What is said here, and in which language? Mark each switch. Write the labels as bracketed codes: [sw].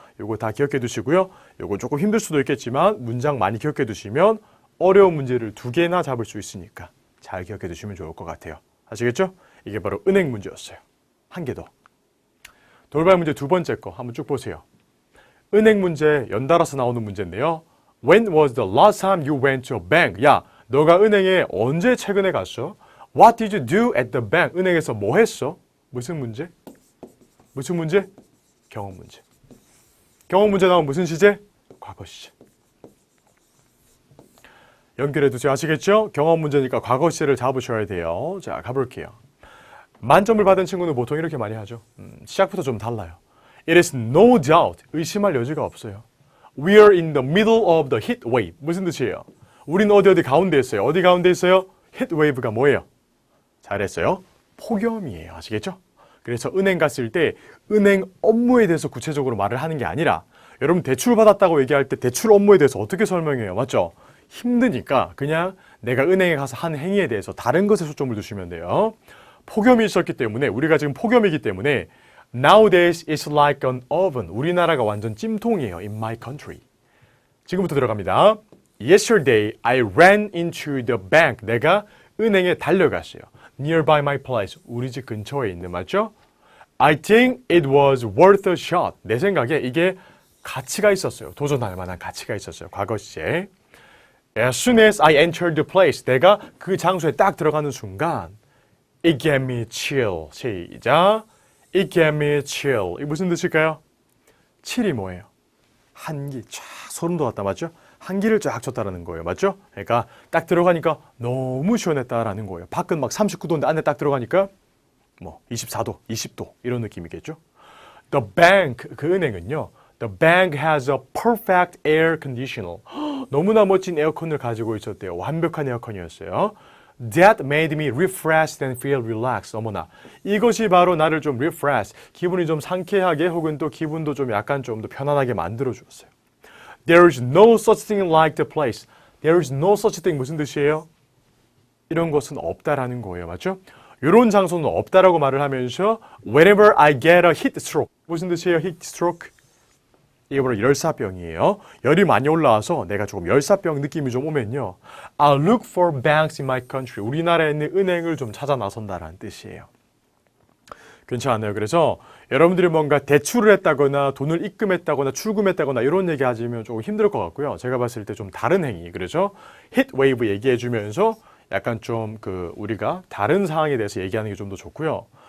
[ko] 요거 다 기억해 두시고요. 요거 조금 힘들 수도 있겠지만 문장 많이 기억해 두시면 어려운 문제를 2개나 잡을 수 있으니까 잘 기억해 두시면 좋을 것 같아요. 아시겠죠? 이게 바로 은행 문제였어요. 한 개 더. 돌발 문제 2번째 거 한번 쭉 보세요. 은행 문제 연달아서 나오는 문제인데요. [en] When was the last time you went to a bank? [ko] 야, 너가 은행에 언제 최근에 갔어? What did you do at the bank? 은행에서 뭐 했어? 무슨 문제? 무슨 문제? 경험 문제. 경험 문제 나오면 무슨 시제? 과거 시제. 연결해 두세요. 아시겠죠? 경험 문제니까 과거 시제를 잡으셔야 돼요. 자, 가볼게요. 만점을 받은 친구는 보통 이렇게 많이 하죠. 시작부터 좀 달라요. [en] It is no doubt. [ko] 의심할 여지가 없어요. [en] We are in the middle of the heat wave. [ko] 무슨 뜻이에요? 우린 어디 가운데 있어요. 어디 가운데 있어요? heat wave가 뭐예요? 잘했어요. 폭염이에요. 아시겠죠? 그래서 은행 갔을 때 은행 업무에 대해서 구체적으로 말을 하는 게 아니라 여러분 대출 받았다고 얘기할 때 대출 업무에 대해서 어떻게 설명해요? 맞죠? 힘드니까 그냥 내가 은행에 가서 한 행위에 대해서 다른 것에 초점을 두시면 돼요. 폭염이 있었기 때문에 우리가 지금 폭염이기 때문에 [en] Nowadays it's like an oven. [ko] 우리나라가 완전 찜통이에요. [en] In my country. [ko] 지금부터 들어갑니다. [en] Yesterday I ran into the bank. [ko] 내가 은행에 달려갔어요. [en] Nearby my place. [ko] 우리 집 근처에 있는 맞죠? [en] I think it was worth a shot. [ko] 내 생각에 이게 가치가 있었어요. 도전할 만한 가치가 있었어요. 과거 시제. [en] As soon as I entered the place. [ko] 내가 그 장소에 딱 들어가는 순간 [en] It gave me chill. [ko] 시작. [en] It gave me chill. [ko] 이게 무슨 뜻일까요? chill이 뭐예요? 한기. 쫙 소름 돋았다. 맞죠? 한기를 쫙 쳤다라는 거예요. 맞죠? 그러니까 딱 들어가니까 너무 시원했다라는 거예요. 밖은 막 39도인데 안에 딱 들어가니까 뭐 24도, 20도 이런 느낌이겠죠? [en] The bank, [ko] 그 은행은요. [en] The bank has a perfect air conditioner. [ko] 너무나 멋진 에어컨을 가지고 있었대요. 완벽한 에어컨이었어요. [en] That made me refreshed and feel relaxed. [ko] 어머나, 이것이 바로 나를 좀 refresh, 기분이 좀 상쾌하게 혹은 또 기분도 좀 약간 좀 더 편안하게 만들어 주었어요. [en] There is no such thing like the place. There is no such thing [ko] 무슨 뜻이에요? 이런 것은 없다라는 거예요. 맞죠? 이런 장소는 없다라고 말을 하면서 [en] Whenever I get a heat stroke. [ko] 무슨 뜻이에요? heat stroke? 이게 바로 열사병이에요. 열이 많이 올라와서 내가 조금 열사병 느낌이 좀 오면요. [en] I'll look for banks in my country. [ko] 우리나라에 있는 은행을 좀 찾아 나선다라는 뜻이에요. 괜찮아요. 그래서 여러분들이 뭔가 대출을 했다거나 돈을 입금했다거나 출금했다거나 이런 얘기 하시면 조금 힘들 것 같고요. 제가 봤을 때 좀 다른 행위. 그래서 hit wave 얘기해 주면서 약간 좀 우리가 다른 상황에 대해서 얘기하는 게 좀 더 좋고요.